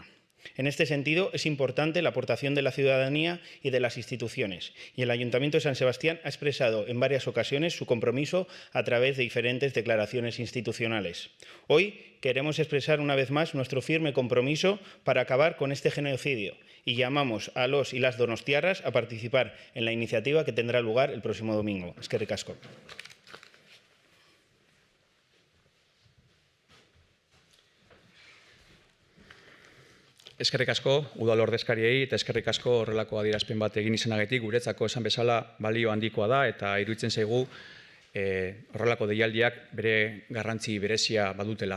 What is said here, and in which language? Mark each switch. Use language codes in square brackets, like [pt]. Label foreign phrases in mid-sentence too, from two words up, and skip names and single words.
[es] En este sentido, es importante la aportación de la ciudadanía y de las instituciones, y el Ayuntamiento de San Sebastián ha expresado en varias ocasiones su compromiso a través de diferentes declaraciones institucionales. Hoy queremos expresar una vez más nuestro firme compromiso para acabar con este genocidio y llamamos a los y las donostiarras a participar en la iniciativa que tendrá lugar el próximo domingo. [eu] Eskerrik asko. Eskerrik asko udal ordezkariei eta eskerrik asko horrelako adierazpen bat egin izanagatik guretzako esan bezala balio handikoa da eta iruditzen zaigu horrelako deialdiak bere garrantzi berezia badutela.